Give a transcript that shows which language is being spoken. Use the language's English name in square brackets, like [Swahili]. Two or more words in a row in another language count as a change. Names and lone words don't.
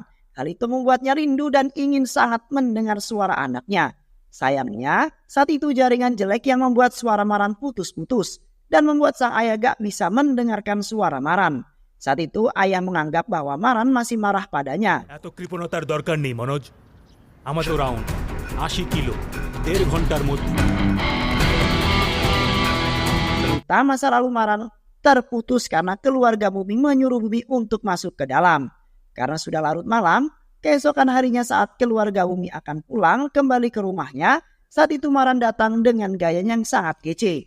[Indonesian] Hal itu membuatnya rindu dan ingin sangat mendengar suara anaknya. Sayangnya, saat itu jaringan jelek yang membuat suara Maran putus-putus dan membuat sang ayah gak bisa mendengarkan suara Maran. Saat itu ayah menganggap bahwa Maran masih marah padanya. [Bangla] এত কৃপণতার দরকার নেই মনোজ। আমাদের রাউন্ড 80 কিলো 1.5 ঘন্টার মধ্যে। [Indonesian] Cerita masa lalu Maran terputus karena keluarga Bumi menyuruh Bumi untuk masuk ke dalam. Karena sudah larut malam, keesokan harinya saat keluarga Bumi akan pulang kembali ke rumahnya, saat itu Maran datang dengan gaya yang sangat kece.